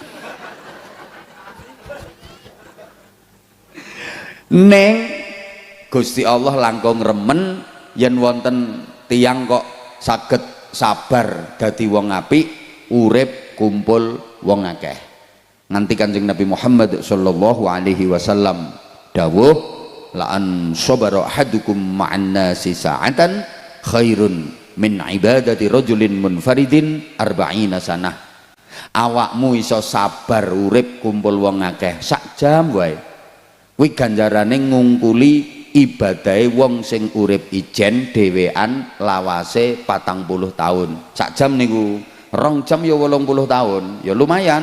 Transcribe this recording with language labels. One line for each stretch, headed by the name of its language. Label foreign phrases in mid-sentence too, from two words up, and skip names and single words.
Javanese: Ning Gusti Allah langkung remen yen wonten tiyang kok saged sabar dadi wong apik, urip kumpul wong akeh. Nganti Kanjeng Nabi Muhammad
Arabic: صلى الله عليه وسلم dawuh, لأن صبر أحدكم مع الناس ساعة خير من عبادة رجل منفرد أربعين سنة.
Javanese: Awakmu iso sabar urip kumpul wong akeh sak jam wae, kuwi ganjarane ngungkuli ibadahe wong sing urip ijen dhewean lawase 40 tahun. Sak jam niku 2 jam ya 80 tahun, ya lumayan.